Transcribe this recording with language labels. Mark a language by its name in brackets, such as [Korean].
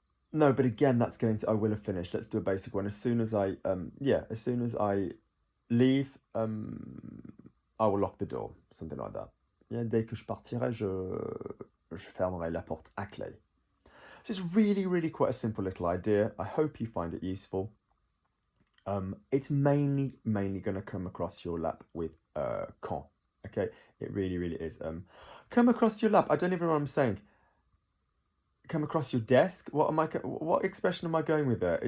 [English] No, but again, that's going to, I will have finished. Let's do a basic one. As soon as I, as soon as I leave, I will lock the door, something like that. [French] Yeah, dès que je partirai, je fermerai la porte à clé. [English] So it's really quite a simple little idea. I hope you find it useful. It's mainly going to come across your lap with quand. Okay, it really is. Come across your lap. I don't even know what I'm saying. Come across your desk. What expression am I going with there?